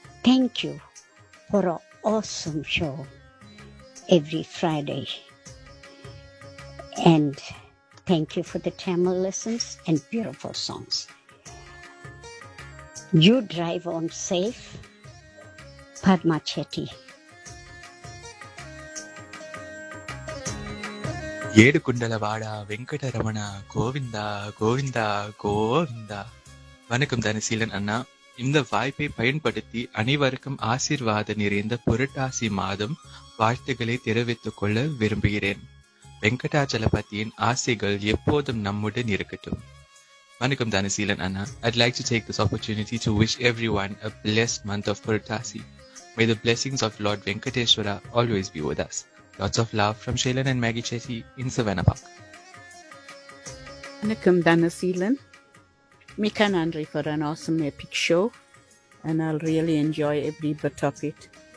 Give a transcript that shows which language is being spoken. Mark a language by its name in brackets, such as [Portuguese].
[English] Thank you for an awesome show every Friday. And thank you for the Tamil lessons and beautiful songs. You drive on safe, Padma Chetty. [Telugu] ஏடு குண்டல வாடா வெங்கட ரமணா, கோவிந்தா கோவிந்தா கோவிந்தா. [Tamil] வணக்கம் தனசீலன் அண்ணா. இந்த வாய்ப்பை பயன்படுத்தி அனைவருக்கும் ஆசீர்வாத நிறைந்த புரட்டாசி மாதம் வாழ்த்துக்களை தெரிவித்துக் கொள்ள விரும்புகிறேன். வெங்கடாச்சலபதியின் ஆசைகள் எப்போதும் நம்முடன் இருக்கட்டும். [English] Manikam Dhanaseelan Anna, I'd like to take this opportunity to wish everyone a blessed month of Puratasi. May the blessings of Lord Venkateshwara always be with us. Lots of love from Shailan and Maggie Chetty in Savannah Park. Manikam Dhanaseelan, [Tamil] Mika Nandri [English] for an awesome epic show, and I'll really enjoy every bit of it.